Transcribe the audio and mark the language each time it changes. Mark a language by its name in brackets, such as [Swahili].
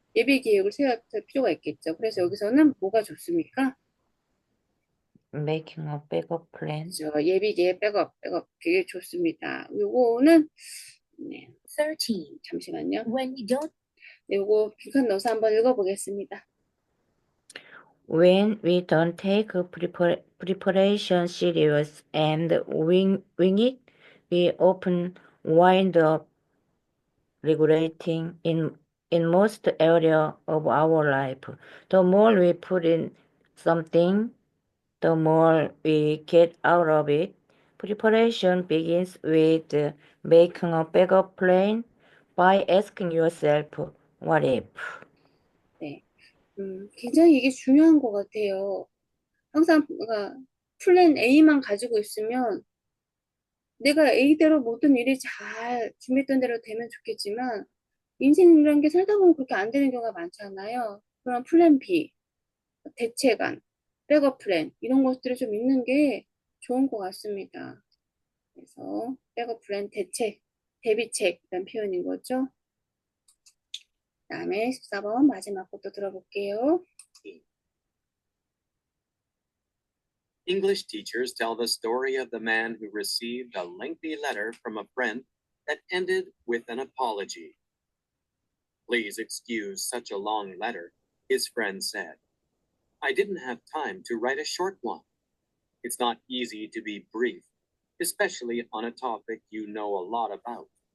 [Korean] 예비 계획을 세워야 될 필요가 있겠죠. 그래서 여기서는 뭐가 좋습니까? [English] Making a backup plan. [Korean] 그죠. 예비 계획 백업 되게 좋습니다. 요거는 네, 13. 잠시만요. [English] When you don't [Korean] 네, 요거 빈칸 넣어서 한번 읽어보겠습니다. [English] When we don't take preparation serious and wing it, we often wind up regretting in most area of our life. The more we put in something, the more we get out of it. Preparation begins with making a backup plan by asking yourself, What if? [Korean] 네. 굉장히 이게 중요한 것 같아요. 항상 뭔가 플랜 A만 가지고 있으면 내가 A대로 모든 일이 잘 준비했던 대로 되면 좋겠지만 인생이라는 게 살다 보면 그렇게 안 되는 경우가 많잖아요. 그런 플랜 B, 대책안, 백업 플랜 이런 것들을 좀 있는 게 좋은 것 같습니다. 그래서 백업 플랜, 대책, 대비책 이런 표현인 거죠. 그다음에 14번 마지막 것도 들어볼게요. [English] English teachers tell the story of the man who received a lengthy letter from a friend that ended with an apology. Please excuse such a long letter, his friend said. I didn't have time to write a short one. It's not easy to be brief, especially on a topic you know a lot about.